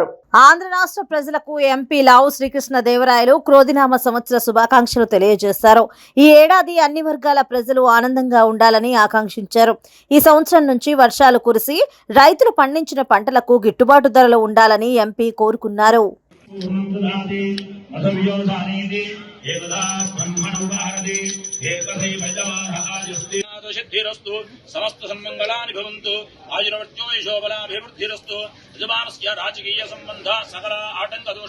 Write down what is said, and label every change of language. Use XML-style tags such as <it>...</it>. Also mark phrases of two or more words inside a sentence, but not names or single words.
<te>ఆంధ్ర రాష్ట్ర ప్రజలకు ఎంపీ లావు శ్రీకృష్ణదేవరాయలు క్రోధినామ సంవత్సర శుభాకాంక్షలు తెలియజేశారు. ఈ ఏడాది అన్ని వర్గాల ప్రజలు ఆనందంగా ఉండాలని ఆకాంక్షించారు. ఈ సంవత్సరం నుంచి వర్షాలు కురిసి రైతులు పండించిన పంటలకు గిట్టుబాటు ధరలు ఉండాలని ఎంపీ కోరుకున్నారు.</te> <sa>समस्त सन्मंगलानि भवन्तु आयुर्वर्त्यो यशोबलाभिवृद्धिरस्तु यजमानस्य राजकीय संबंध सकल आटंक दोष</sa>